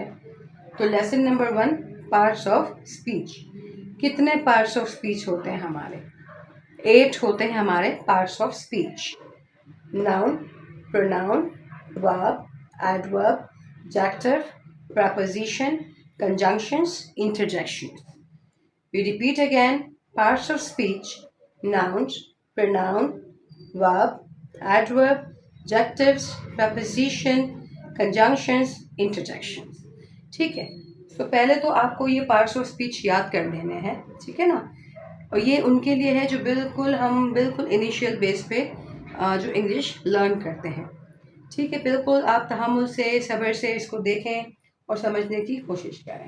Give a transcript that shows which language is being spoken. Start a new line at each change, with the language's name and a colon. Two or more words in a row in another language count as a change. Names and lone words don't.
English: तो lesson number 1, parts of speech.
Hindi: कितने
English: parts of speech
Hindi: होते हैं हमारे? 8 होते हैं हमारे
English: parts of speech. noun, pronoun, verb, adverb, adjective, preposition, conjunctions, interjections. We repeat again: parts of speech, nouns, pronoun, verb, adverb, adjectives, preposition, conjunctions, interjections.
Hindi: ठीक है, तो पहले तो आपको ये
English: parts of speech
Hindi: याद कर लेने हैं, ठीक है ना। और ये उनके लिए है जो बिल्कुल
English: initial base
Hindi: पे जो
English: English learn
Hindi: करते हैं। ठीक है, बिल्कुल आप तहम्मुल से, सब्र से इसको देखें और समझने की कोशिश करें।